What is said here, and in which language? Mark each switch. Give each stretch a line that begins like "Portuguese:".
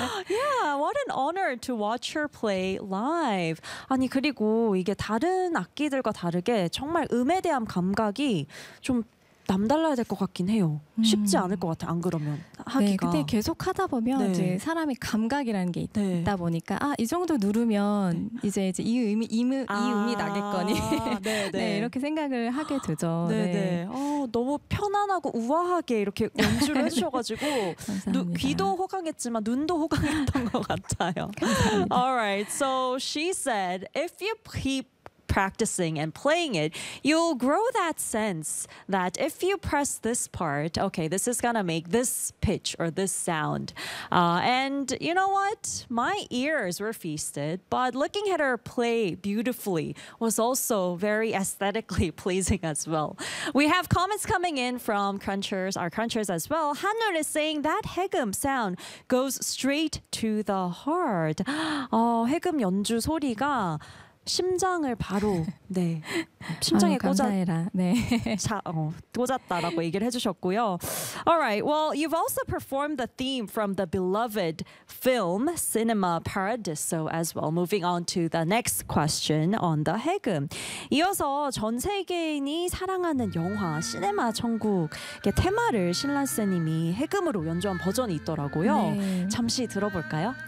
English: Yeah, what an honor to watch her play live.
Korean: 아니 그리고 이게 다른 악기들과 다르게 정말 음에 대한 감각이 좀 남달라야 될 것 같긴 해요. 쉽지 않을 것 같아. 안 그러면 하기가. 네, 근데 계속 하다 보면 네. 이제 사람이 감각이라는 게 있다 네. 보니까 아, 이 정도 누르면 네. 이제 이 음이 나길 거니. 네, 이렇게 생각을 하게 되죠. 네. 너무 편안하고 우아하게 이렇게 연주를 해주셔가지고 귀도 호강했지만 눈도 호강했던 것 같아요.
English: Alright, so she said, if you keep practicing and playing it, you'll grow that sense that if you press this part, okay, this is gonna make this pitch or this sound. And you know what? My ears were feasted, but looking at her play beautifully was also very aesthetically pleasing as well. We have comments coming in from crunchers, our crunchers as well. Hanul is saying that haegeum sound goes straight to the heart.
Korean: Oh, 해금 연주 소리가 심장을 바로 네 심장에 꽂아라 네 꽂았다라고 얘기를 해주셨고요.
English: Alright, well, you've also performed the theme from the beloved film Cinema Paradiso as well. Moving on to the next question on the 해금.
Korean: 이어서 전 세계인이 사랑하는 영화 시네마 천국의 테마를 신란 쌤님이 해금으로 연주한 버전이 있더라고요. 네. 잠시 들어볼까요?